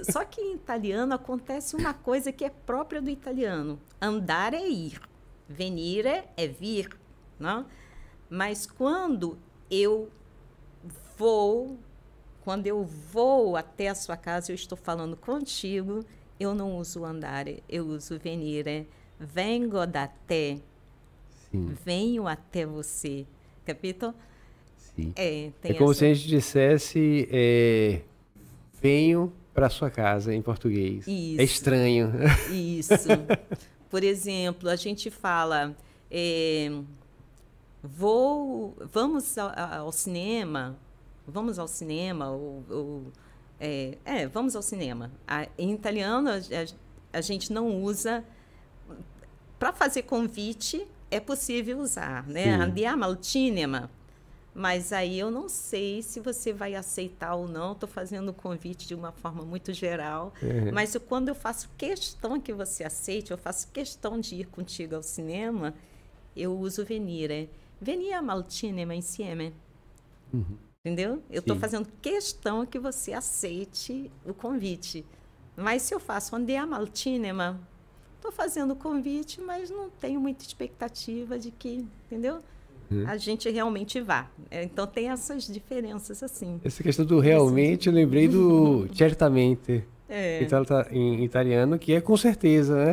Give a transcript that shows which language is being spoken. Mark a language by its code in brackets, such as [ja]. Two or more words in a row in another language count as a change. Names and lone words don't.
[pt] Só que em italiano acontece uma coisa que é própria do italiano. Andare é ir. Venire é vir. Não? Mas quando eu vou até a sua casa, eu estou falando contigo, eu não uso andare, eu uso venire. [it] Vengo da te. [pt] Sim. Venho até você. Capito? Sim. É como se a gente dissesse venho para sua casa em português. Isso. É estranho. Isso. Por exemplo, a gente fala vamos ao cinema. Vamos ao cinema, vamos ao cinema. Em italiano, a gente não usa. Para fazer convite, é possível usar, né? [it] Andiamo al cinema. [pt] Mas aí eu não sei se você vai aceitar ou não. Estou fazendo o convite de uma forma muito geral. Mas quando eu faço questão que você aceite, eu faço questão de ir contigo ao cinema, eu uso venire. [it] Veniamo al cinema insieme. [pt] Entendeu? Eu estou fazendo questão que você aceite o convite. Mas se eu faço [it] andiamo al cinema, [pt] estou fazendo o convite, mas não tenho muita expectativa de que, entendeu? A gente realmente vá. Então tem essas diferenças assim. Essa questão do realmente, eu lembrei do certamente. Em italiano, que é com certeza, né?